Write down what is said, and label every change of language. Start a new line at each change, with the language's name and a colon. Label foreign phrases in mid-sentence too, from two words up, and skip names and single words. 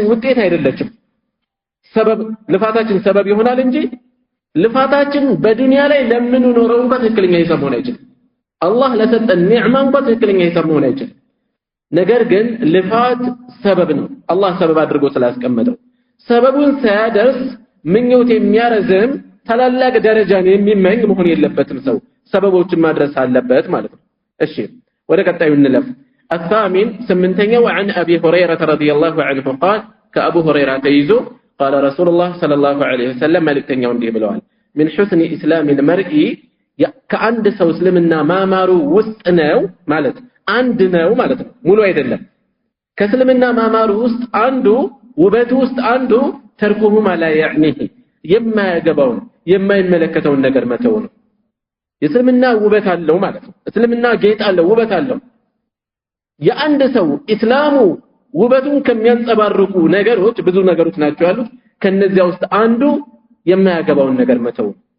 Amharic: ውጤት አይደለችም ሰበብ ልፋታችን ሰበብ ይሆናል እንጂ ልፋታችን በዱንያ ላይ ለምን ኖረው እንኳን ትክክለኛ ሂሳብ መሆን አይችልም አላህ ለሰጠን ኒዕማ እንኳን ትክክለኛ ሂሳብ መሆን አይችልም ነገር ግን ልፋት ሰበብ ነው አላህ ሰበብ አድርጎ ስላስቀመጠው ሰበቡን ሳያደርስ ምኞት የሚያረዝም ታላላቅ ደረጃን የሚመኝ መሆን የለበትም ሰው ሰበቦችን ማድረስ አለበት ማለት ነው እሺ ወደ ቀጣዩ እንለፍ الثامن سمنتኛው
Arabic: عن ابي هريره رضي الله عنه قال كابو هريره تيزو قال رسول الله صلى الله عليه وسلم
Amharic: መልእክተኛው እንዲህ ብለዋል
Arabic: من حسن اسلام المرء
Amharic: ከአንድ ሰው እስልምና ማማሩ ውስጥ ነው ማለት አንድ ነው ማለት ነው ሙሉ አይደለም ከእስልምና ማማሩ ውስጥ አንዱ ውበቱ ውስጥ አንዱ
Arabic: تركه ما لا يعنيه
Amharic: የማያገባውን የማይመለከተውን ነገር መተው ነው የእስልምና ውበት አለው ማለት ነው እስልምና ጌጥ አለው ውበት አለው የአንድ ሰው እስላሙ ውበቱን ከሚያንጸባርቁ ነገሮች ብዙ ነገሮች ናቸው ያሉት ከነዚያ ውስጥ አንዱ የማያገባውን ነገር መተው